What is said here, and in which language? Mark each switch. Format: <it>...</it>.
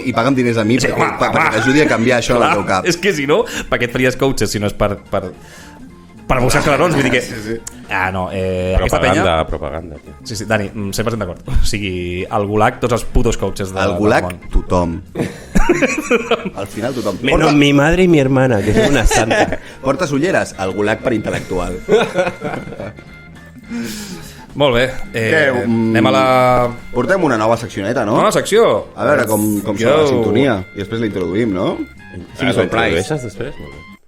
<ca>paga'm diners a mi Sí, home, perquè t'ajudi a canviar això en el teu cap. És que si no, per què et faries coaches si no és per buscar clarons? Vull dir que... no, aquesta penya... Propaganda, tio. Sí, Dani, 100% d'acord. O sigui, al Gulag, tots els putos coaches Al del Gulag, món. tothom. Al final, tothom.</ca> <es>Menos mi madre y mi hermana, que es una santa.</es> <ca>Portes ulleres? Al Gulag per intel·lectual. Molt bé, anem a la... Portem una nova seccioneta, no? Nova secció. A veure com sona la sintonia. I després la introduïm, no? Sí, surprise. Després? Molt bé.</ca>